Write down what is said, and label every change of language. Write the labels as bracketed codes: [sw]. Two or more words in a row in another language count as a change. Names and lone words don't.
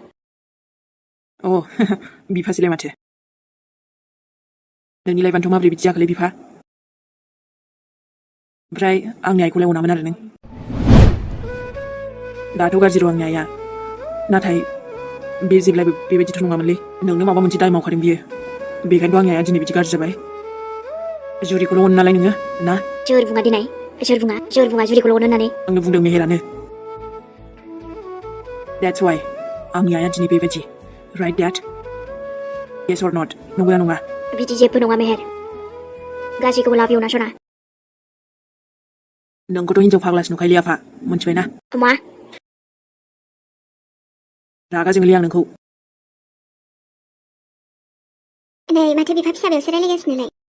[brx] बिफासैलाय माथो नोंनि लाइफआनोथ' माबोरै बिदि जाखोलै बिफा ओमफ्राय आंनि आइखौलाय अनामोन आरो नों दाथ' गाज्रि र' आंनि आइया नाथाय बे जेब्लाबो बेबायदिथ' नङामोनलै नोंनो माबा मोनसे दाय मावखादों बियो बेखायनोथ' आंनि आइया दिनै बिदि गाज्रि जाबाय जुरिखौल' अनो नालाय नोङो ना सोर बुङा दिनै सोर बुङा जुरिखौल' अनो होननानै आंनो बुंदों मेहेरानो [en] That's why [brx] आंनि आइया दिनै बेबायदि [en] right dad yes or not [brx] नंगौना नङा बिदि जेबो नङा मेहेर गासैखौबो लाभ इउना सना नोंखौथ' हिनजाव फाग्लासो नुखायोलै आफा मोनथिबायना मा रागा जोंलै आं नोंखौ नै माथो बिफा फिसाबायावसो रायलायगासिनोलाय